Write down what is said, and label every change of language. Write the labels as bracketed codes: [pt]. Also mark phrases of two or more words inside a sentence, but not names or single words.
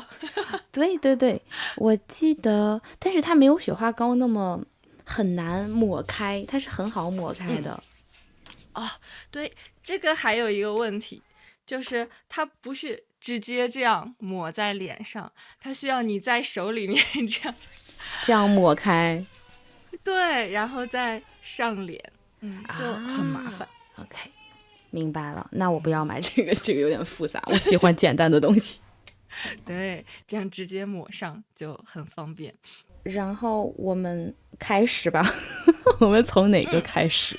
[zh] 对对对，我記得，但是它沒有雪花膏那麼很難抹開，它是很好抹開的。對，這個還有一個問題，就是它不是直接這樣抹在臉上，它需要你在手裡面這樣抹開。對，然後再上臉，就很麻煩。 OK， 明白了，那我不要買這個，這個有點複雜，我喜歡簡單的東西。對，這樣直接抹上就很方便。然後我們開始吧，我們從哪個開始？